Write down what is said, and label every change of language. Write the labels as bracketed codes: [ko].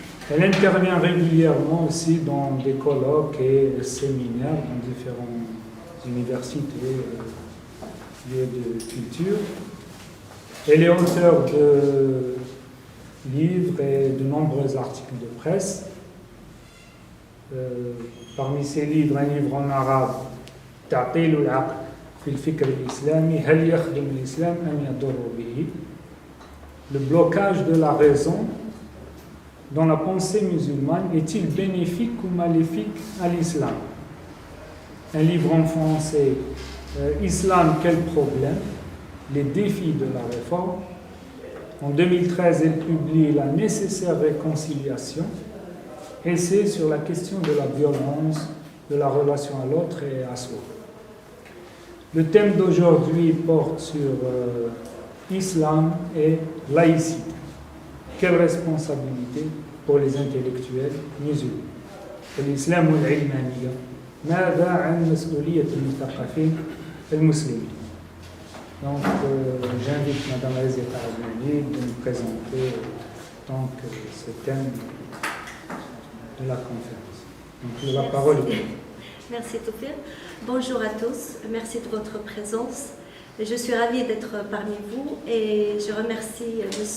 [fr] Elle intervient régulièrement aussi dans des colloques et séminaires dans différentes universités et lieux de culture. Elle est auteure de livres et de nombreux articles de presse. Parmi ces livres, un livre en arabe, [ar] تعطيل العقل في الفكر الإسلامي هل يخدم الإسلام أم يضر به. [fr] Le blocage de la raison dans la pensée musulmane est-il bénéfique ou maléfique à l'islam? Un livre en français, Islam, quel problème? Les défis de la réforme. En 2013, elle publie La nécessaire réconciliation, essai sur la question de la violence, de la relation à l'autre et à soi. Le thème d'aujourd'hui porte sur Islam et laïcité. Quelle responsabilité pour les intellectuels musulmans? [ar] الإسلام والعلمانية ماذا عن مسؤولية المثقفين المسلمين? [fr] Donc, j'invite Madame Razeka Adnani de nous présenter donc, ce thème de la conférence. Donc, la parole est à vous. Merci Toufir. Bonjour à tous, merci de votre présence. Je suis ravie d'être parmi vous et je remercie M.